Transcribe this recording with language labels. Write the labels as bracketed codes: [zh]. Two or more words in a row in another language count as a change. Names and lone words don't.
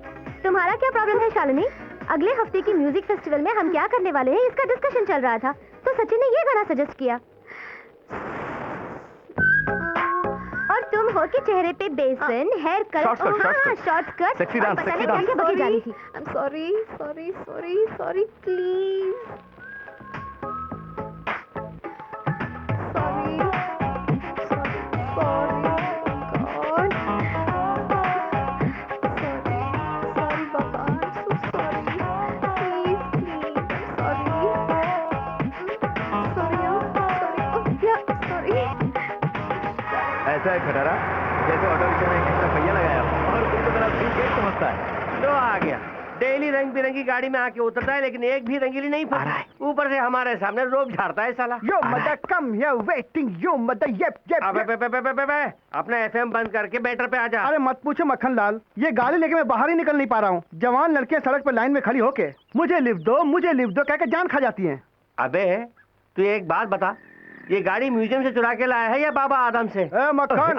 [hi] अरे तुम्हारा क्या प्रॉब्लम है शालिनी? अगले हफ्ते की [en] music festival [hi] में हम क्या करने वाले हैं इसका डिस्कशन चल रहा था, तो सचिन ने ये गाना सजेस्ट किया और तुम हो के चेहरे पे बेसन, [en] hair colour, short cut, sexy dance, sexy dance. [hi] क्या बकी डाली थी। [en] I'm sorry, sorry, sorry, sorry, please. Sorry, sorry, sorry, God. Sorry, sorry, Baba. I'm so sorry. Please, please, I'm sorry. Sorry, sorry. Oh, yeah, sorry. [hi] ऐसा है खटारा, जैसे [en] auto rickshaw [hi] में एक पहिया लगाया और तुमको मेरा सूटकेस समझता है। लो आ गया। डेली रंग बिरंगी गाड़ी में आके उतरता है, लेकिन एक भी रंगीली नहीं फंस रहा है। ऊपर से हमारे सामने रोब झाड़ता है साला। [en] yo mother come here waiting, yo mother yep अबे बे बे बे बे बे बे, [hi] अपना एफएम बंद करके बैटर पे आ जा। अरे मत पूछो मक्खन लाल, ये गाड़ी लेके मैं बाहर ही निकल नहीं पा रहा हूँ। जवान लड़कियां सड़क पर लाइन में खड़ी होके मुझे लिफ्ट दो कहकर जान खा जाती हैं। अबे तू एक बात बता, ये गाड़ी म्यूजियम से चुरा के लाया है या बाबा आदम से? मक्खन,